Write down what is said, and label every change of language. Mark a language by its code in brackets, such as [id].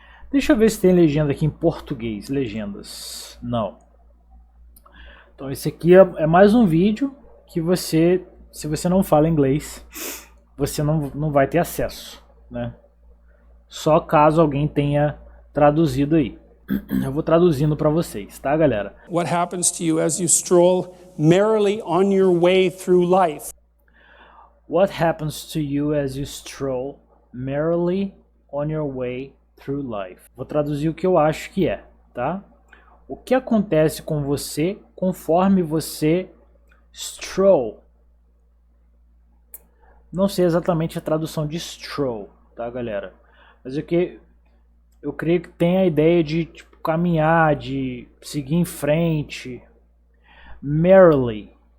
[pt] Deixa eu ver se tem legenda aqui em português. Legendas. Não. Então esse aqui é mais um vídeo que você, se você não fala inglês, você não vai ter acesso, né? Só caso alguém tenha traduzido aí. Eu vou traduzindo para vocês, tá, galera? [en] What happens to you as you stroll merrily on your way through life? What happens to you as you stroll merrily on your way through life? [pt] Vou traduzir o que eu acho que é, tá? O que acontece com você conforme você stroll? Não sei exatamente a tradução de stroll, tá, galera? Mas o que eu creio que tem a ideia de tipo, caminhar, de seguir em frente. Merrily.